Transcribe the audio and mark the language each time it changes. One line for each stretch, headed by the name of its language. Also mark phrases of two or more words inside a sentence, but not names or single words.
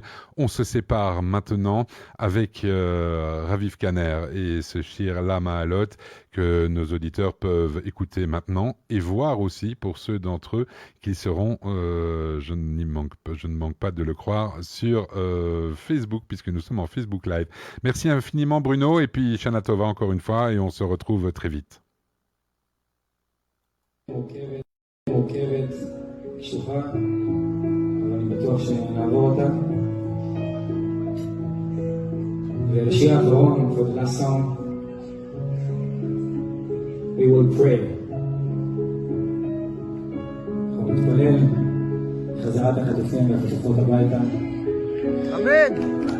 French: On se sépare maintenant avec Raviv Kanner et ce Shir Lama Alot que nos auditeurs peuvent écouter maintenant et voir aussi pour ceux d'entre eux qui seront, je ne manque pas de le croire, sur Facebook, puisque nous sommes en Facebook Live. Merci infiniment Bruno, et puis
Hebrew: שנה טובה
French: encore une fois, et on se retrouve très vite.
Hebrew: מורכבת, קשוחה, אבל אני בטוח שנעבור אותה. ולשיר האחרון,
English: for the last song, we will pray.
Hebrew: אנחנו נתפלל חזרת החטופים והחטופות הביתה. אמן!